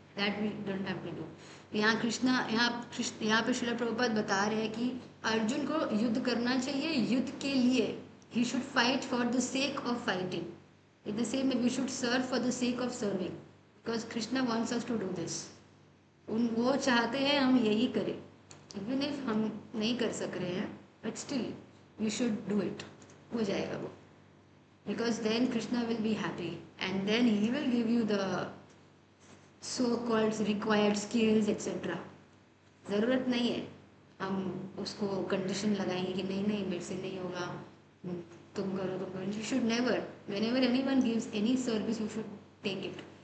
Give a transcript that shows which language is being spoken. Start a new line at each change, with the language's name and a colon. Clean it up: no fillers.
English: That we don't have to do.
Hindi: यहाँ पे श्रील प्रभुपाद बता रहे हैं कि अर्जुन को युद्ध करना चाहिए, युद्ध के लिए he
English: Should fight for the sake of fighting. In the same we should serve for the sake of serving, because Krishna wants us to do this.
Hindi: वो चाहते हैं हम यही करें,
English: even if
Hindi: हम नहीं कर सक रहे हैं,
English: But still we should do it.
Hindi: हो जाएगा वो,
English: because then Krishna will be happy and then he will give you the so-called required skills etc.
Hindi: ज़रूरत नहीं है हम उसको कंडीशन लगाएंगे कि नहीं मेरे से नहीं होगा, तुम करो.
English: You should never, whenever anyone gives any service, you should take it.